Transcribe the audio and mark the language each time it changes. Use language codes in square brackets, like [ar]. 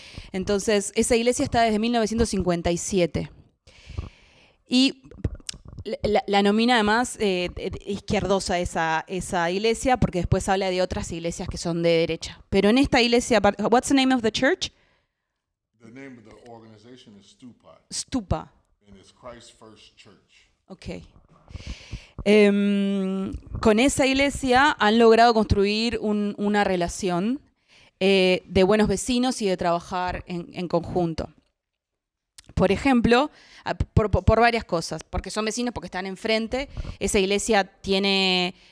[es] Entonces, esa iglesia está desde 1957. Y la nomina además izquierdosa esa iglesia, porque después habla de otras iglesias que son de derecha. Pero en esta iglesia, [en] what's the name of the church? The name of the organization is Stupa. Stupa. And it's Christ's First Church. Okay. [es] Con esa iglesia han logrado construir una relación de buenos vecinos y de trabajar en conjunto. Por ejemplo, por varias cosas, porque son vecinos, porque están enfrente. Esa iglesia tiene